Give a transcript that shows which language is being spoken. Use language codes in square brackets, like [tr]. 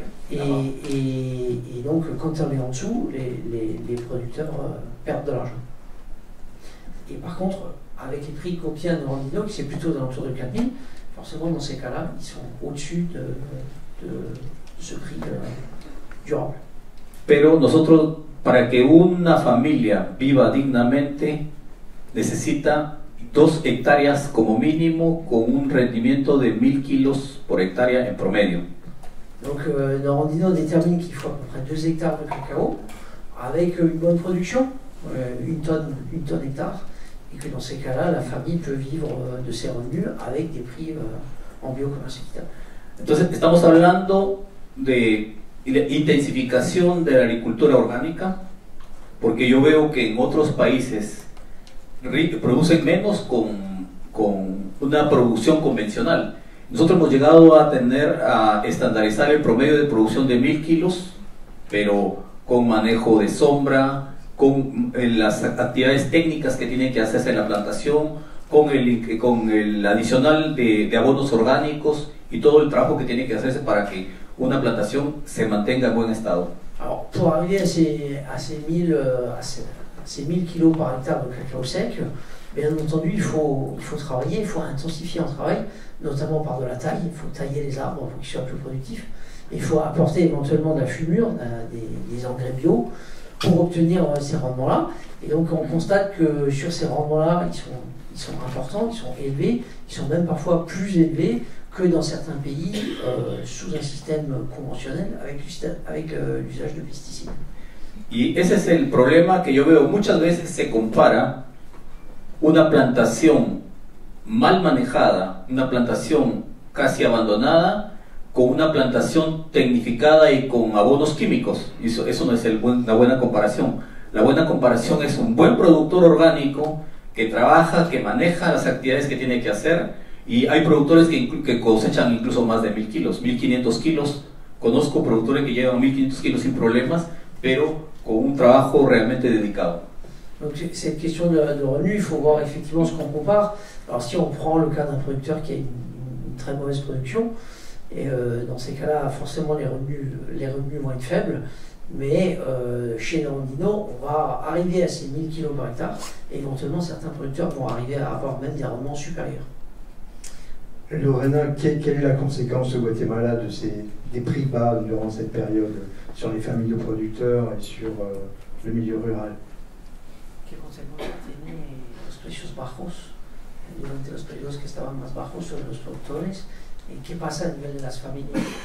[fr] Et donc quand on est en dessous, les producteurs perdent de l'argent. Et par contre, avec les prix qu'obtient Norandino, qui c'est plutôt dans l'entour de 4,000, forcément dans ces cas-là, ils sont au-dessus de ce prix durable. [es] Pero nosotros, para que una familia viva dignamente, necesita 2 hectáreas como mínimo con un rendimiento de 1000 kilos por hectárea en promedio. [fr] Donc Norandino détermine qu'il faut à peu près 2 hectares de cacao avec une bonne production, une tonne hectare, et que dans ces cas-là, la famille peut vivre de ses revenus avec des prix en biocommerce équitable. [es] Entonces estamos hablando de intensificación de la agricultura orgánica, porque yo veo que en otros países producen menos con una producción convencional. Nosotros hemos llegado a estandarizar el promedio de producción de 1000 kilos, pero con manejo de sombra, con las actividades técnicas que tienen que hacerse en la plantación, con el adicional de abonos orgánicos y todo el trabajo que tiene que hacerse para que una plantación se mantenga en buen estado. [fr] Alors, pour arriver à ces 1000 kilos par hectare de cacao sec, bien entendu, il faut travailler, il faut intensifier un travail, notamment par de la taille. Il faut tailler les arbres pour qu'ils soient plus productifs. Il faut apporter éventuellement de la fumure, des engrais bio, pour obtenir ces rendements-là. Et donc, on constate que sur ces rendements-là, ils sont importants, ils sont élevés, ils sont même parfois plus élevés que dans certains pays sous un système conventionnel avec l'usage de pesticides. [es] Y ese es el problema que yo veo. Muchas veces se compara una plantación mal manejada, una plantación casi abandonada, con una plantación tecnificada y con abonos químicos. Eso no es una buena comparación. La buena comparación es un buen productor orgánico que trabaja, que maneja las actividades que tiene que hacer. Y hay productores que cosechan incluso más de 1000 kilos, 1500 kilos. Conozco productores que llevan 1500 kilos sin problemas, pero con un trabajo realmente dedicado. [fr] Donc cette question de revenus, il faut voir effectivement ce qu'on compare. Alors si on prend le cas d'un producteur qui a une très mauvaise production, et dans ces cas-là, forcément les revenus vont être faibles, mais chez Norandino, on va arriver à ces 1000 kilos par hectare, et éventuellement certains producteurs vont arriver à avoir même des rendements supérieurs. Lorena, quelle est la conséquence au Guatemala des prix bas durant cette période sur les familles de producteurs et sur le milieu rural? [es] ¿Qué consecuencias tiene los precios bajos durante los periodos que estaban más bajos sobre los productores? ¿Y qué pasa a nivel de las familias?